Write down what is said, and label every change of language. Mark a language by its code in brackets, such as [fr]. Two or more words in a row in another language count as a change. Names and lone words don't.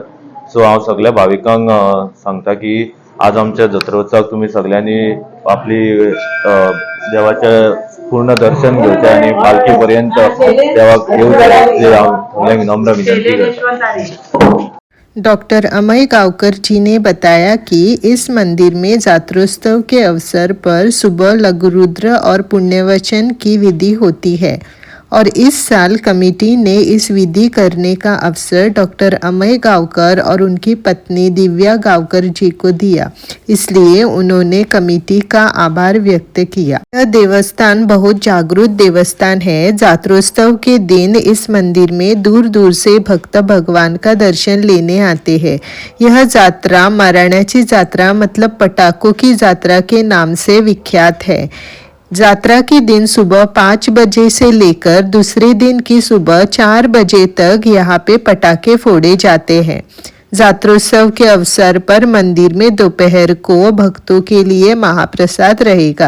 [kok] सो हांव सगळ्या भाविकांक सांगता की आज आमच्या जत्रोत्सवाक तुम्ही सगळ्यांनी आपली देवाचे पूर्ण दर्शन घेवचे आणि पालखी पर्यंत देवाक येवचे हांव विनम्र विनंती करता। [hi] डॉक्टर अमय गावकर जी ने बताया कि इस मंदिर में जात्रोत्सव के अवसर पर सुबह लघुरुद्र और पुण्यवचन की विधि होती है और इस साल कमेटी ने इस विधि करने का अवसर डॉक्टर अमय गावकर और उनकी पत्नी दिव्या गावकर जी को दिया, इसलिए उन्होंने कमेटी का आभार व्यक्त किया। यह देवस्थान बहुत जागृत देवस्थान है। जात्रोत्सव के दिन इस मंदिर में दूर दूर से भक्त भगवान का दर्शन लेने आते हैं। यह जात्रा [kok] मराण्याची जात्रा [hi] मतलब पटाखों की जात्रा के नाम से विख्यात है। जात्रा के दिन सुबह 5 बजे से लेकर दूसरे दिन की सुबह 4 बजे तक यहाँ पे पटाखे फोड़े जाते हैं। जात्रोत्सव के अवसर पर मंदिर में दोपहर को भक्तों के लिए महाप्रसाद रहेगा।